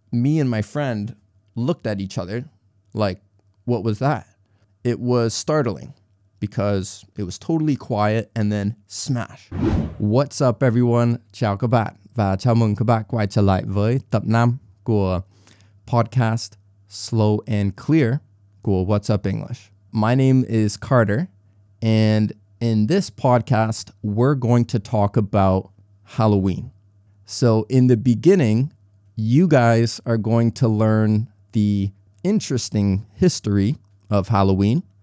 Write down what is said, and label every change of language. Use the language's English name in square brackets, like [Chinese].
[English] me and my friend looked at each other like, what was that? It was startling because it was totally quiet and then smash. What's up everyone? [Vietnamese] Chào các bạn và chào mừng các bạn quay trở lại với tập 5 của podcast Slow and Clear của What's Up English. [English] My name is Carter, and in this podcast, we're going to talk about Halloween. So in the beginning, you guys are going to learn the interesting history of Halloween.